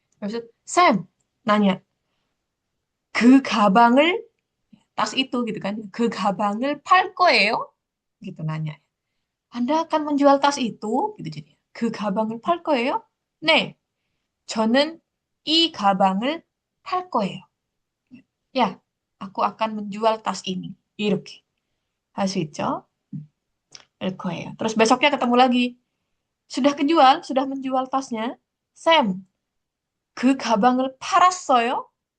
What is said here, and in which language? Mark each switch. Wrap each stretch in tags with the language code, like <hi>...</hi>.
<id>Habis itu, Sam, nanya,</id> <ko>그 가방을,</ko> <id>tas itu gitu kan,</id> <ko>그 가방을 팔 거예요?</ko> <id>Gitu nanya. Anda akan menjual tas itu? Gitu jadi.</id> <ko>그 가방을 팔 거예요? 네, 저는 이 가방을 팔 거예요.</ko> <id>Ya, aku akan menjual tas ini.</id> <ko>이렇게. 할 수 있죠? 거예요.</ko> <id>Terus besoknya ketemu lagi. Sudah kejual, sudah menjual tasnya.</id> <ko>Sam, 그 가방을 팔았어요?</ko>